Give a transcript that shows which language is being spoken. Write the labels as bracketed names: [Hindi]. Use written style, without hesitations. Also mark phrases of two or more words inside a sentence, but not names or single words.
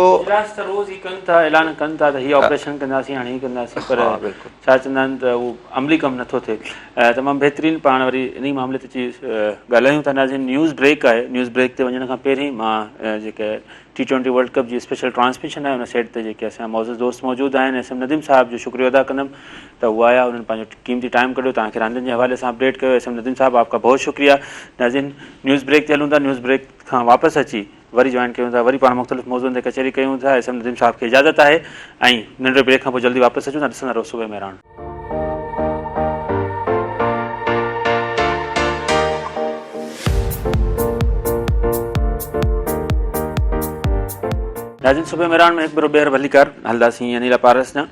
[Sindhi] रोज़ ई कनि था, ऐलान कनि था त हीअ ऑपरेशन कंदासीं, हाणे हीअ कंदासीं, पर छा चवंदा आहिनि त उहो अमली कमु नथो थिए। तमामु बहितरीनु पाण वरी इन मामले ते ॻाल्हायूं था। नाज़रीन, [English] news break [Sindhi] आहे। [English] news break [Sindhi] ते वञण खां पहिरीं मां जेके T20 वर्ल्ड कप जी [English] special transmission [Sindhi] आहे उन सेट ते जेके असांजा मौजूद दोस्त मौजूदु आहिनि, SM नदीम साहब जो शुक्रिया अदा कंदुमि त उहे आया, उन्हनि पंहिंजो कीमती टाइम कढियो, तव्हांखे रांदियुनि जे हवाले सां अपडेट कयो। [Urdu] SM ندیم صاحب، آپ کا بہت شکریہ. [Sindhi] नाज़रीन, [English] news break [Sindhi] ते हलूं था। [English] news break [Sindhi] खां वापसि अची वरी जॉइन कयूं था, वरी पाण मुख़्तलिफ़ मौज़ूअनि ते कचहरी कयूं था। SM नदीम साहब खे इजाज़त आहे ऐं नंढे ब्रेक खां पोइ जल्दी वापसि अचूं था। ॾिसंदा रहो सुबह मेहरान। नाज़रीन, सुबह मेहरान में हिकु भेरो ॿीहर भलीकार हलंदासीं अनिला पारस सां।